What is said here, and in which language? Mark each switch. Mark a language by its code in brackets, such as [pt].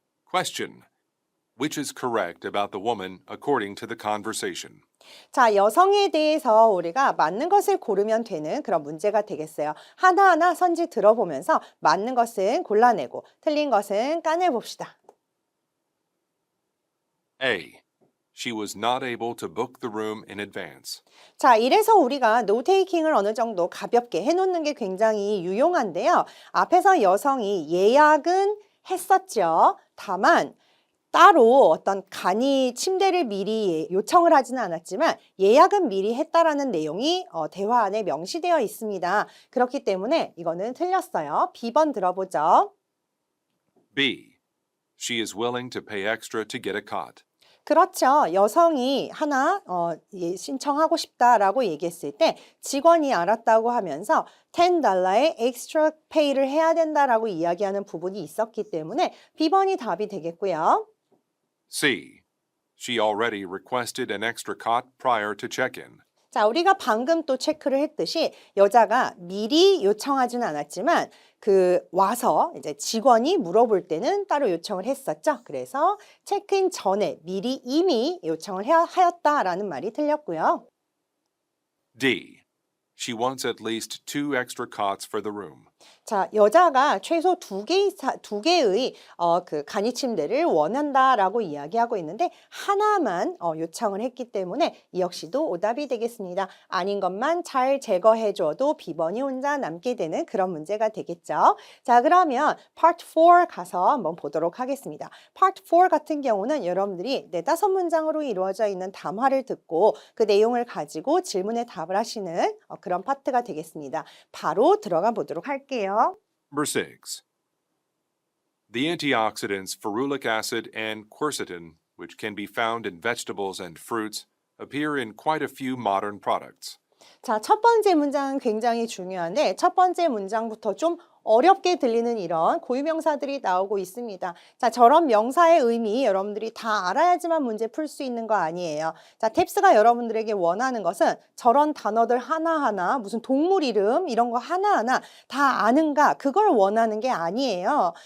[en] Question. Which is correct about the woman according to the conversation? [ko] 자, 여성에 대해서 우리가 맞는 것을 고르면 되는 그런 문제가 되겠어요. 하나하나 선지 들어보면서 맞는 것은 골라내고 틀린 것은 까내봅시다. [en] A. She was not able to book the room in advance. [ko] 자, 이래서 우리가 노테이킹을 어느 정도 가볍게 해놓는 게 굉장히 유용한데요. 앞에서 여성이 예약은 했었죠. 다만 따로 어떤 간이 침대를 미리 요청을 하지는 않았지만 예약은 미리 했다라는 내용이 대화 안에 명시되어 있습니다. 그렇기 때문에 이거는 틀렸어요. B번 들어보죠. [en] B. She is willing to pay extra to get a cot. [ko] 그렇죠. 여성이 하나 신청하고 싶다라고 얘기했을 때 직원이 알았다고 하면서 $10의 [en] extra pay [ko] 를 해야 된다라고 이야기하는 부분이 있었기 때문에 B번이 답이 되겠고요. [en] C. She already requested an extra cot prior to check-in. [ko] 자, 우리가 방금 또 체크를 했듯이 여자가 미리 요청하지는 않았지만 와서 이제 직원이 물어볼 때는 따로 요청을 했었죠. 그래서 체크인 전에 미리 이미 요청을 하였다라는 말이 틀렸고요. [en] D. She wants at least 2 extra cots for the room. [ko] 자, 여자가 최소 두 개의 간이 침대를 원한다라고 이야기하고 있는데 하나만 요청을 했기 때문에 이 역시도 오답이 되겠습니다. 아닌 것만 잘 제거해줘도 B번이 혼자 남게 되는 그런 문제가 되겠죠. 자, 그러면 Part 4 가서 한번 보도록 하겠습니다. Part 4 같은 경우는 여러분들이 4-5문장으로 이루어져 있는 담화를 듣고 그 내용을 가지고 질문에 답을 하시는 그런 파트가 되겠습니다. 바로 들어가 보도록 할게요. [en] Number 6. The antioxidants ferulic acid and quercetin, which can be found in vegetables and fruits, appear in quite a few modern products. [ko] 자, 첫 번째 문장은 굉장히 중요한데 첫 번째 문장부터 좀 어렵게 들리는 이런 고유명사들이 나오고 있습니다. 자, 저런 명사의 의미 여러분들이 다 알아야지만 문제 풀 수 있는 거 아니에요. 자, 탭스가 여러분들에게 원하는 것은 저런 단어들 하나하나 무슨 동물 이름 이런 거 하나하나 다 아는가 그걸 원하는 게 아니에요.